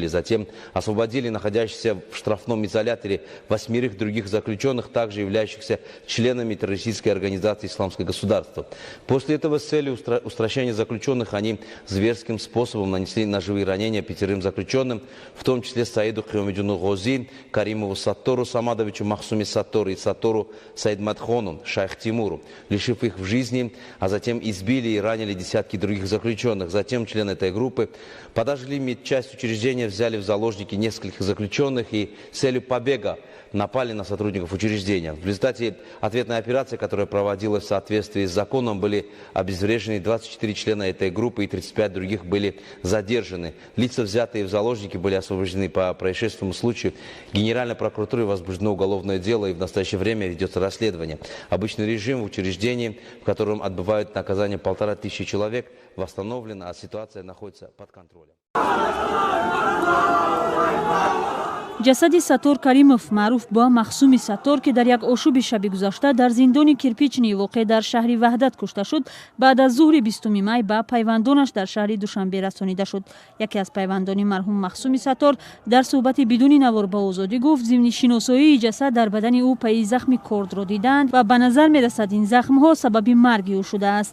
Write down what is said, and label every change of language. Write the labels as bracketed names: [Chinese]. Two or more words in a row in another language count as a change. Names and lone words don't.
[Russian] Затем освободили находящихся в штрафном изоляторе 8 других заключенных, также являющихся членами террористической организации «Исламское государство». После этого с целью устрашения заключенных они зверским способом нанесли ножевые ранения 5 заключенным, в том числе Саиду Хиомидюну Гозин, Каримову Саттору Самадовичу, Махсуме Саттору и Саттору Саидматхону, Шайх Тимуру, лишив их в жизни, а затем избили и ранили десятки других заключенных. Затем члены этой группы подожгли медчасть учреждения, взяли в заложники нескольких заключенных и с целью побега напали на сотрудников учреждения. В результате ответной операции, которая проводилась в соответствии с законом, были обезврежены 24 члена этой группы и 35 других были задержаны. Лица, взятые в заложники, были освобождены. По происшествию случаю Генеральной прокуратурой возбуждено уголовное дело, и в настоящее время ведется расследование. Обычный режим в учреждении, в котором отбывают наказание 1500 человек, восстановлен, а ситуация находится под контролем. [Tajik] ҷасади Саттор Каримов, маъруф ба Махсуми Саттор, ки дар як ошуби шаби гузашта дар зиндони кирпични воқеъ дар шаҳри Ваҳдат кушта шуд, баъд аз зуҳри 20 май ба пайвандонаш дар шаҳри Душанбе расонида шуд. Яке аз пайвандони марҳум Махсуми Саттор дар суҳбати бидуни навор ба озодӣ гуфт зимни шиносоии ҷасад дар бадани ӯ пайи захми кордро диданд ва ба назар мерасад ин захмҳо сабаби марги ӯ шудааст.